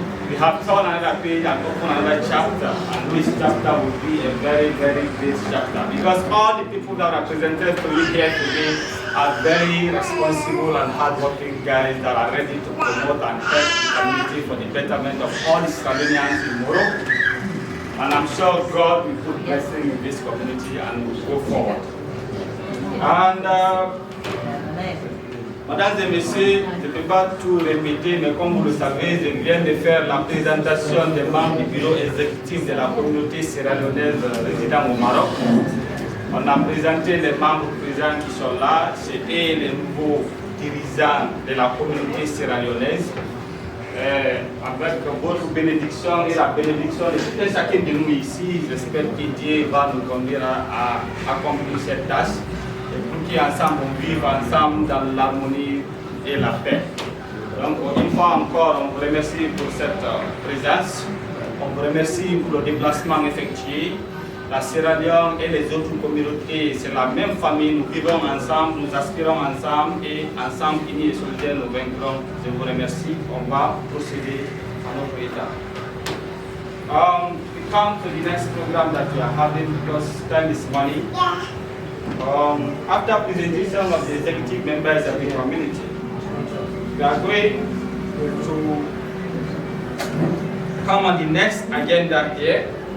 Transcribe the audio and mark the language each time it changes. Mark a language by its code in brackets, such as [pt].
[en] We have turned another page and opened another chapter, and this chapter will be a very, very great chapter because all the people that are presented to you here today are very responsible and hardworking guys that are ready to promote and help the community for the betterment of all the Sierra Leoneans in Morocco. And I'm sure God will put blessing in this community and will go forward. [fr] And Mesdames et Messieurs, je ne peux pas tout répéter, mais comme vous le savez, je viens de faire la présentation des membres du bureau exécutif de la communauté sierra-léonaise résidant au Maroc. On a présenté les membres présents qui sont là, c'est eux les nouveaux dirigeants de la communauté sierra-léonaise. Avec votre bénédiction et la bénédiction de tout un chacun de nous ici, j'espère que Dieu va nous conduire à accomplir cette tâche. Et pour qu'ensemble on vive ensemble dans l'harmonie et la paix. Donc une fois encore, on vous remercie pour cette présence. On vous remercie pour le déplacement effectué. La Sierra Leone et les autres communautés, c'est la même famille. Nous vivons ensemble, nous aspirons ensemble et ensemble, unis et solidaires, nous vaincrons. Je vous remercie. On va procéder à notre état. [en] We come to the next program that we are having because time is money. After presentation of the executive members of the community, we are going to come on the next agenda here.